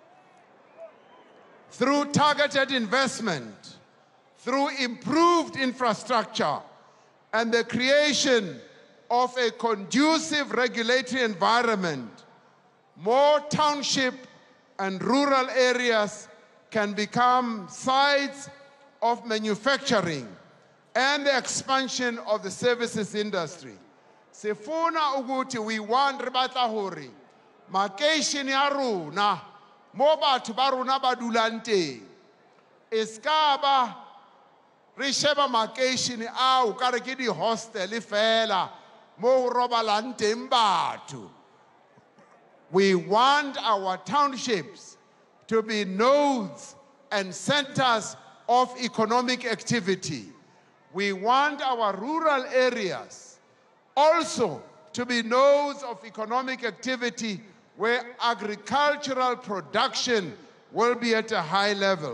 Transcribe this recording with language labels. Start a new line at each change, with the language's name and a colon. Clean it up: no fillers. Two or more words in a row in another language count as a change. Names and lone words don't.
English: Through targeted investment, through improved infrastructure, and the creation of a conducive regulatory environment, more township and rural areas can become sites of manufacturing and the expansion of the services industry.
Zulu: Sifuna ukuthi
English: we want
Southern Sotho: re batla hore makeishene ya rona mo batho ba rona ba dulang teng eska ba re sheba makeishene ao ka re ke di hostel fela mo robalang teng batho.
English: We want our townships to be nodes and centers of economic activity. We want our rural areas also to be nodes of economic activity where agricultural production will be at a high level.